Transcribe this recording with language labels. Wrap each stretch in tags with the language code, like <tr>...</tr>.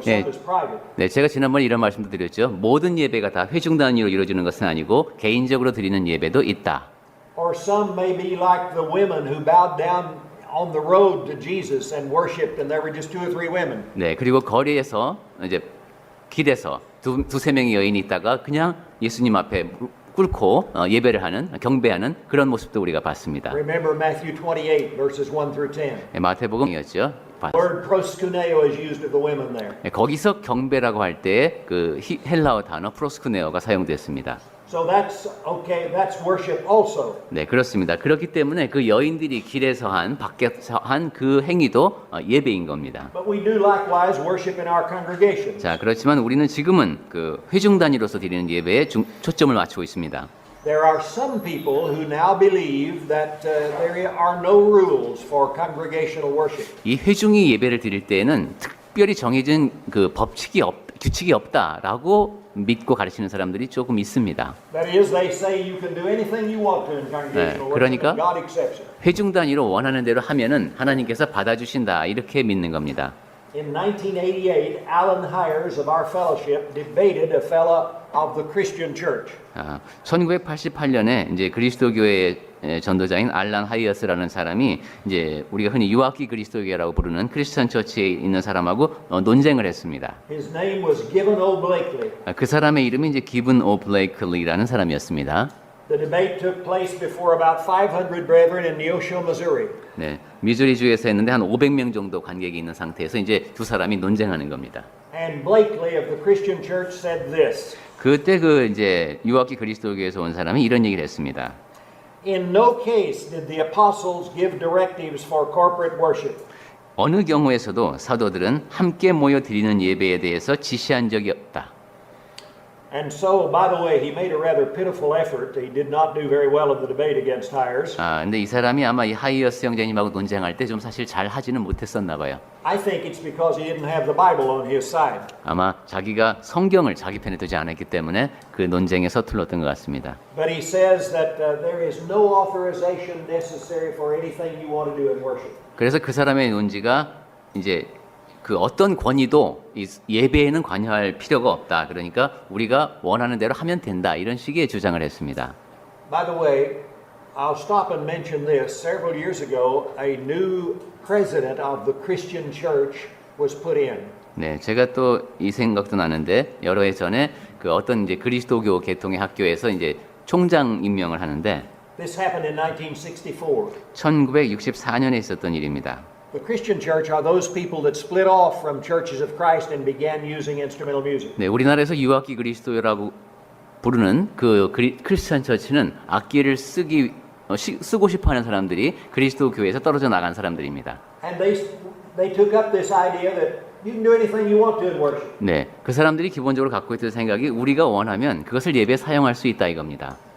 <en>Some is private.</en> <ko>네, 제가 지난번에 이런 말씀도 드렸죠. 모든 예배가 다 회중 단위로 이루어지는 것은 아니고 개인적으로 드리는 예배도 있다.</ko> <en>Or some may be like the women who bowed down on the road to Jesus and worshiped, and there were just 2 or 3 women.</en> <ko>네, 그리고 거리에서 이제 길에서 두세 명의 여인이 있다가 그냥 예수님 앞에 꿇고 예배를 하는 경배하는 그런 모습도 우리가 봤습니다.</ko> <en>Remember Matthew 28 verses 1 through 10.</en> <ko>네, 마태복음이었죠.</ko> <en>The word proskuneo is used of the women there.</en> <ko>네, 거기서 경배라고 할 때 그 헬라어 단어 프로스쿠네어가 사용됐습니다.</ko> <en>So that's okay, that's worship also.</en> <ko>네, 그렇습니다. 그렇기 때문에 그 여인들이 길에서 한 밖에서 한 그 행위도 예배인 겁니다.</ko> <en>But we do likewise worship in our congregations.</en> <ko>자, 그렇지만 우리는 지금은 그 회중 단위로서 드리는 예배에 초점을 맞추고 있습니다.</ko> <en>There are some people who now believe that there are no rules for congregational worship.</en> <ko>이 회중이 예배를 드릴 때에는 특별히 정해진 그 규칙이 없다라고 믿고 가르치는 사람들이 조금 있습니다.</ko> <en>That is, they say you can do anything you want to in congregational worship,</en> <ko>그러니까</ko> <en>and God accepts it.</en> <ko>회중 단위로 원하는 대로 하면은 하나님께서 받아주신다 이렇게 믿는 겁니다.</ko> <en>In 1988, Alan Hires of our fellowship debated a fellow of the Christian Church.</en> <ko>1988년에 이제 그리스도교회의 전도자인 알란 하이어스라는 사람이 이제 우리가 흔히 유아기 그리스도교회라고 부르는 크리스천 처치에 있는 사람하고 논쟁을 했습니다.</ko> <en>His name was Gibbon O. Blakely.</en> <ko>그 사람의 이름이 이제 기븐 오 블레이클리라는 사람이었습니다.</ko> <en>The debate took place before about 500 brethren in Neosho, Missouri.</en> <ko>네, 미주리주에서 했는데 한 500명 정도 관객이 있는 상태에서 이제 두 사람이 논쟁하는 겁니다.</ko> <en>And Blakely of the Christian Church said this.</en> <ko>그때 그 이제 유아기 그리스도교에서 온 사람이 이런 얘기를 했습니다.</ko> <en>In no case did the apostles give directives for corporate worship.</en> <ko>어느 경우에서도 사도들은 함께 모여 드리는 예배에 대해서 지시한 적이 없다.</ko> <en>And so, by the way, he made a rather pitiful effort. He did not do very well in the debate against Hires.</en> <ko>근데 이 사람이 아마 이 하이어스 형제님하고 논쟁할 때 좀 사실 잘 하지는 못했었나 봐요.</ko> <en>I think it's because he didn't have the Bible on his side.</en> <ko>아마 자기가 성경을 자기 편에 두지 않았기 때문에 그 논쟁에 서툴렀던 것 같습니다.</ko> <en>But he says that there is no authorization necessary for anything you want to do in worship.</en> <ko>그래서 그 사람의 논지가 이제 그 어떤 권위도 예배에는 관여할 필요가 없다. 그러니까 우리가 원하는 대로 하면 된다. 이런 식의 주장을 했습니다.</ko> <en>By the way, I'll stop and mention this. Several years ago, a new president of the Christian Church was put in.</en> <ko>네, 제가 또 이 생각도 나는데 여러 해 전에 그 어떤 이제 그리스도교 계통의 학교에서 이제 총장 임명을 하는데</ko> <en>This happened in 1964.</en> <ko>1964년에 있었던 일입니다.</ko> <en>The Christian Church are those people that split off from churches of Christ and began using instrumental music.</en> <ko>네, 우리나라에서 유아기 그리스도라고 부르는 그 크리스천 처치는 악기를 쓰고 싶어하는 사람들이 그리스도 교회에서 떨어져 나간 사람들입니다.</ko> <en>And they took up this idea that you can do anything you want to in worship.</en> <ko>네, 그 사람들이 기본적으로 갖고 있던 생각이 우리가 원하면 그것을 예배에 사용할 수 있다 이겁니다.</ko>